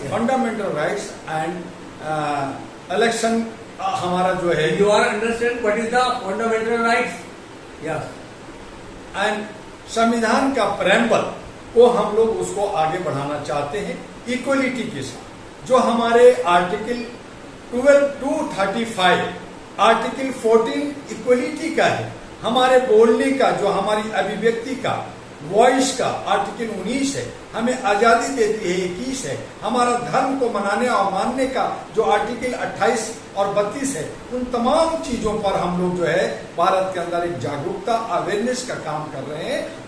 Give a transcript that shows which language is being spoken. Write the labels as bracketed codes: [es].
[hi] Fundamental rights and election हमारा जो है, [en] You are understand what is the fundamental rights? Yes. [hi] And संविधान का प्रेम्बल को हम लोग उसको आगे बढ़ाना चाहते हैं इक्वलिटी के साथ। जो हमारे आर्टिकल 12(2)(35), आर्टिकल 14 इक्वलिटी का है, हमारे बोलने का, जो हमारी अभिव्यक्ति का, वॉइस का आर्टिकल 19 है, हमें आजादी देती है 21 है, हमारा धर्म को मनाने और मानने का जो आर्टिकल 28 और 32 है, उन तमाम चीजों पर हम लोग जो है भारत के अंदर एक जागरूकता, अवेयरनेस का काम कर रहे हैं।